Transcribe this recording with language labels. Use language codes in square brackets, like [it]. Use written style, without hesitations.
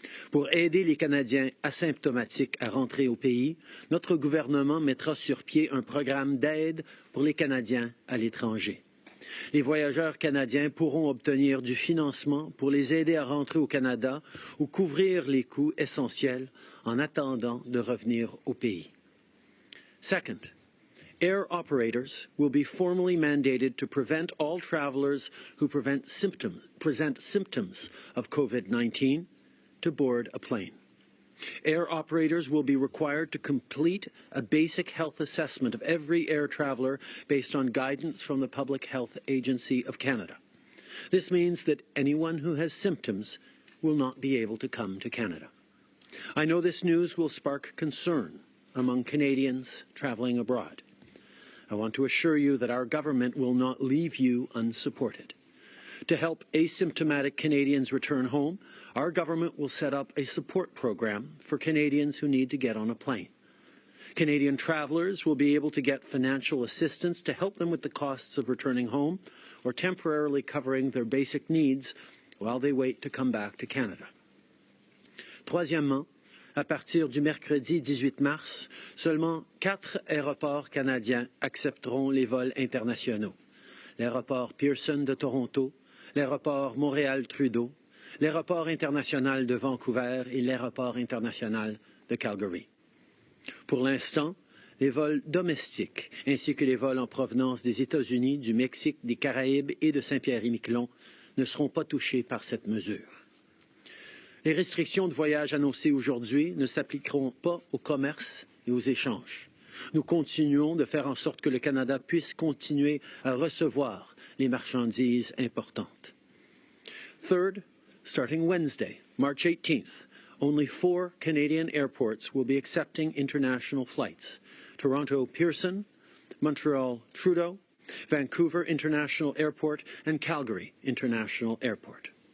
[fr] Pour aider les Canadiens asymptomatiques à rentrer au pays, notre gouvernement mettra sur pied un programme d'aide pour les Canadiens à l'étranger. Les voyageurs canadiens pourront obtenir du financement pour les aider à rentrer au Canada ou couvrir les coûts essentiels en attendant de revenir au pays. [en] Second, air operators will be formally mandated to prevent all travelers who present symptoms of COVID-19 to board a plane. Air operators will be required to complete a basic health assessment of every air traveller based on guidance from the Public Health Agency of Canada. This means that anyone who has symptoms will not be able to come to Canada. I know this news will spark concern among Canadians travelling abroad. I want to assure you that our government will not leave you unsupported. To help asymptomatic Canadians return home, our government will set up a support program for Canadians who need to get on a plane. Canadian travellers will be able to get financial assistance to help them with the costs of returning home or temporarily covering their basic needs while they wait to come back to Canada. [fr] Troisièmement, à partir du mercredi 18 mars, seulement 4 aéroports canadiens accepteront les vols internationaux. L'aéroport Pearson de Toronto, l'aéroport Montréal-Trudeau, l'aéroport international de Vancouver et l'aéroport international de Calgary. Pour l'instant, les vols domestiques ainsi que les vols en provenance des États-Unis, du Mexique, des Caraïbes et de Saint-Pierre-et-Miquelon ne seront pas touchés par cette mesure. Les restrictions de voyage annoncées aujourd'hui ne s'appliqueront pas au commerce et aux échanges. Nous continuons de faire en sorte que le Canada puisse continuer à recevoir les marchandises importantes. [en] Third, starting Wednesday, March 18th, only 4 Canadian airports will be accepting international flights: Toronto Pearson, Montreal Trudeau, Vancouver International Airport, and Calgary International Airport.